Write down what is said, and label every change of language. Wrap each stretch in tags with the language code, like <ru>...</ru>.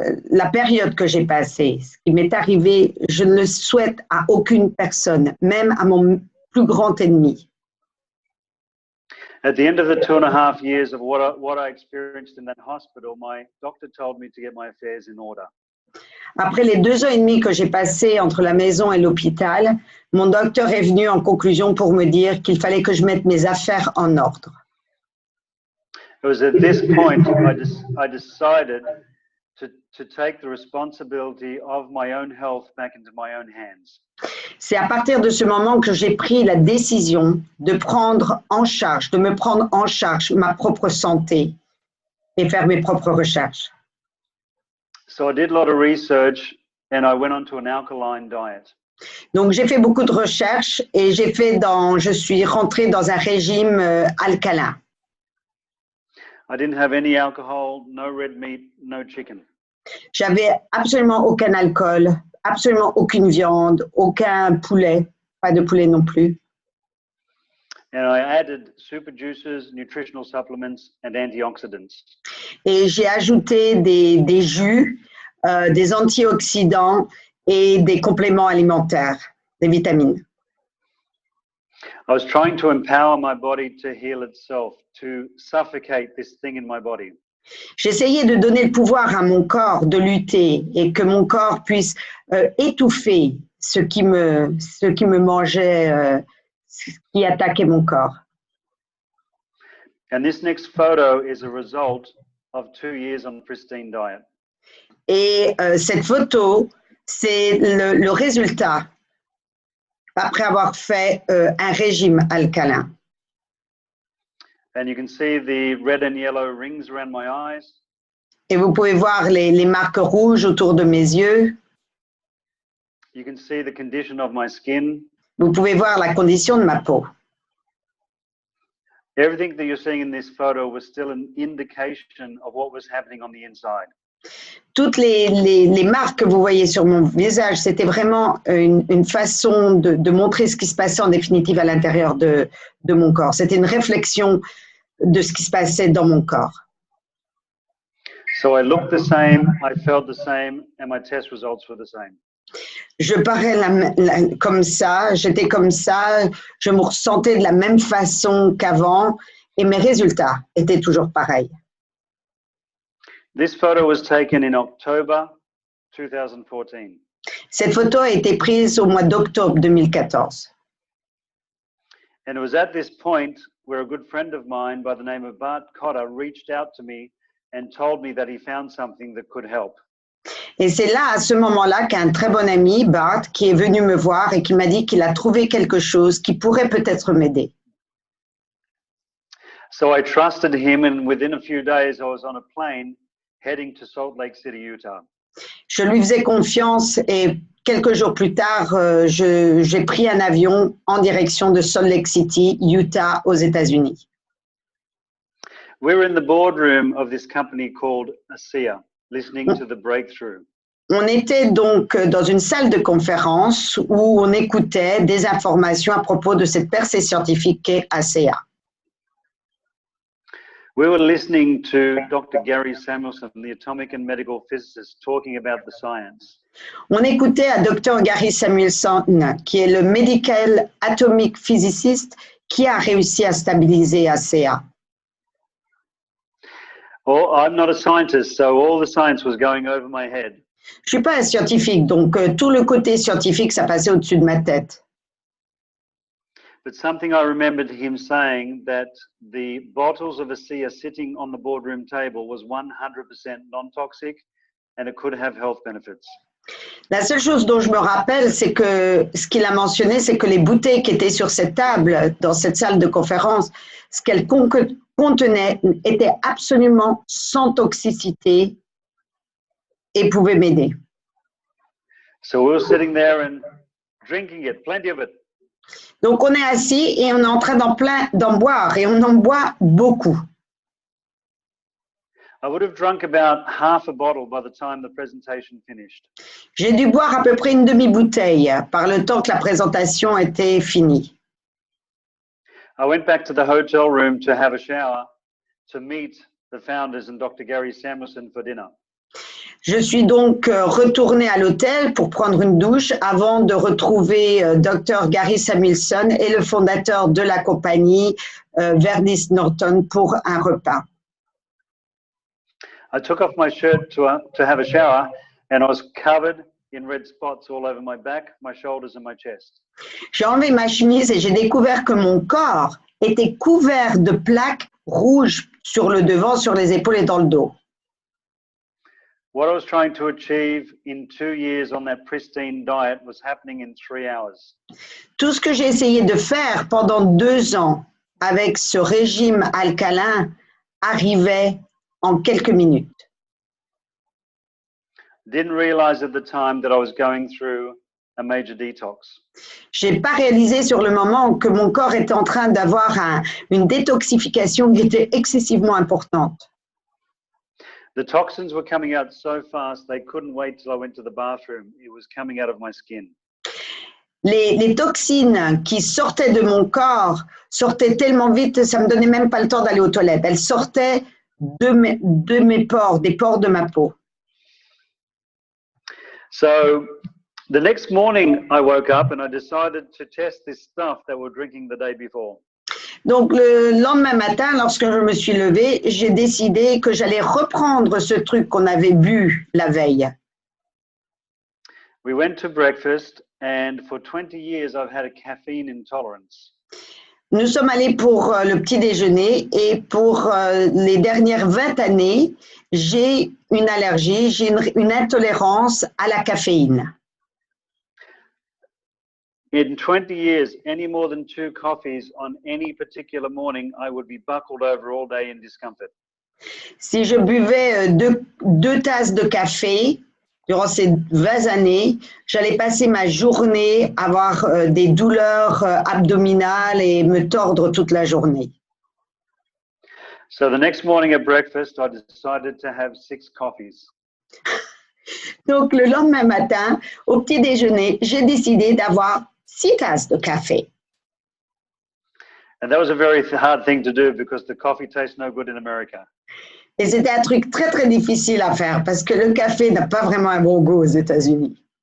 <fr>La période que j'ai passée, ce qui m'est arrivé, je ne le souhaite à aucune personne, même à mon plus grand ennemi.</fr> <en>At the end of the 2.5 years of what I experienced in that hospital, my doctor told me to get my affairs in order.</en> <fr>Après les 2 ans et demi que j'ai passé entre la maison et l'hôpital, mon docteur est venu en conclusion pour me dire qu'il fallait que je mette mes affaires en ordre.</fr> <en>It was at this point I decided to take the responsibility of my own health back into my own hands.</en> <fr>C'est à partir de ce moment que j'ai pris la décision de me prendre en charge ma propre santé et faire mes propres recherches.</fr> <en>So I did a lot of research and I went onto an alkaline diet.</en> <fr>Donc j'ai fait beaucoup de recherches et je suis rentrée dans un régime alcalin.</fr> <en>I didn't have any alcohol, no red meat, no chicken.</en> <fr>J'avais absolument aucun alcool, absolument aucune viande, aucun poulet, pas de poulet non plus.</fr> <en>And I added super juices, nutritional supplements and antioxidants.</en> <fr>Et j'ai ajouté des jus, des antioxydants et des compléments alimentaires, des vitamines.</fr> <en>I was trying to empower my body to heal itself, to suffocate this thing in my body.</en> <fr>J'essayais de donner le pouvoir à mon corps de lutter et que mon corps puisse étouffer ce qui me mangeait, ce qui attaquait mon corps.</fr> <en>And this next photo is a result of 2 years on a pristine diet.</en> <fr>Et cette photo, c'est le résultat après avoir fait un régime alcalin.</fr> <en>And you can see the red and yellow rings around my eyes.</en> <fr>Et vous pouvez voir les marques rouges autour de mes yeux.</fr> <en>You can see the condition of my skin.</en> <fr>Vous pouvez voir la condition de ma peau.</fr> <en>Everything that you're seeing in this photo was still an indication of what was happening on the inside.</en> <fr>Toutes les marques que vous voyez sur mon visage, c'était vraiment une façon de montrer ce qui se passait en définitive à l'intérieur de mon corps. C'était une réflexion de ce qui se passait dans mon corps.</fr> <en>So I looked the same, I felt the same, and my test results were the same.</en> <fr>Je parais comme ça, j'étais comme ça, je me ressentais de la même façon qu'avant et mes résultats étaient toujours pareils.</fr> <en>This photo was taken in October 2014.</en> <fr>Cette photo a été prise au mois d'octobre 2014.</fr> <en>And it was at this point where a good friend of mine by the name of Bart Cotter reached out to me and told me that he found something that could help.</en> <fr>Et c'est là, à ce moment-là, qu'un très bon ami, Bart, qui est venu me voir et qui m'a dit qu'il a trouvé quelque chose qui pourrait peut-être m'aider.</fr> <en>So I trusted him, and within a few days I was on a plane heading to Salt Lake City, Utah.</en> <fr>Je lui faisais confiance et quelques jours plus tard, j'ai pris un avion en direction de Salt Lake City, Utah, aux États-Unis.</fr> <en>We were in the boardroom of this company called ASEA, listening to the breakthrough.</en> <fr>On était donc dans une salle de conférence où on écoutait des informations à propos de cette percée scientifique qu'est ASEA.</fr> <en>We were listening to Dr. Gary Samuelson, the atomic and medical physicist, talking about the science.</en> <fr>On écoutait à Dr. Gary Samuelson, qui est le</fr> <en>medical atomic physicist</en> <fr>qui a réussi à stabiliser ASEA.</fr> <en>Oh, I'm not a scientist, so all the science was going over my head.</en> <fr>Je suis pas un scientifique, donc tout le côté scientifique, ça passait au-dessus de ma tête.</fr> <en>But something I remembered him saying that the bottles of ASEA sitting on the boardroom table was 100% non-toxic and it could have health benefits.</en> <fr>La seule chose dont je me rappelle, c'est que ce qu'il a mentionné, c'est que les bouteilles qui étaient sur cette table, dans cette salle de conférence, ce qu'elles contenaient était absolument sans toxicité et pouvait m'aider.</fr> <en>So we were sitting there and drinking it, plenty of it.</en> <fr>Donc on est assis et on est en train d'en boire et on en boit beaucoup.</fr> <en>I would have drunk about half a bottle by the time the presentation finished.</en> <fr>J'ai dû boire à peu près une demi-bouteille par le temps que la présentation était finie.</fr> <en>I went back to the hotel room to have a shower to meet the founders and Dr. Gary Samuelson for dinner.</en> <fr>Je suis donc retournée à l'hôtel pour prendre une douche avant de retrouver Dr. Gary Samuelson et le fondateur de la compagnie, Verdis Norton, pour un repas.</fr> <en>I took off my shirt to have a shower and I was covered in red spots all over my back, my shoulders and my chest.</en> <fr>J'ai enlevé ma chemise et j'ai découvert que mon corps était couvert de plaques rouges sur le devant, sur les épaules et dans le dos.</fr> <en>What I was trying to achieve in 2 years on that pristine diet was happening in 3 hours.</en> <fr>Tout ce que j'ai essayé de faire pendant 2 ans avec ce régime alcalin arrivait en quelques minutes.</fr> <en>Didn't realize at the time that I was going through a major detox.</en> <fr>J'ai pas réalisé sur le moment que mon corps était en train d'avoir une détoxification qui était excessivement importante.</fr> <en>The toxins were coming out so fast, they couldn't wait till I went to the bathroom. It was coming out of my skin.</en> <fr>Les toxines qui sortaient de mon corps sortaient tellement vite, ça me donnait même pas le temps d'aller aux toilettes. Elles sortaient de mes pores, des pores de ma peau.</fr> <en>So The next morning, I woke up and I decided to test this stuff that we're drinking the day before.</en> <fr>Donc, le lendemain matin, lorsque je me suis levée, j'ai décidé que j'allais reprendre ce truc qu'on avait bu la veille.</fr> <en>We went to breakfast, and for 20 years, I've had a caffeine intolerance.</en> <fr>Nous sommes allés pour le petit déjeuner et pour les dernières 20 années, j'ai une allergie, j'ai une intolérance à la caféine.</fr> <en>In 20 years, any more than 2 coffees on any particular morning, I would be buckled over all day in discomfort.</en> <fr>Si je buvais deux tasses de café durant ces 20 années, j'allais passer ma journée à avoir des douleurs abdominales et me tordre toute la journée.</fr> <en>So the next morning at breakfast, I decided to have 6 coffees.</en> <fr>Donc, le lendemain matin, au petit déjeuner, j'ai décidé d'avoir 6 tasses de café.</fr> <en>And that was a very hard thing to do because the coffee tastes no good in America.</en> <fr>Et c'était un truc très, très difficile à faire parce que le café n'a pas vraiment un bon goût aux États-Unis.</fr>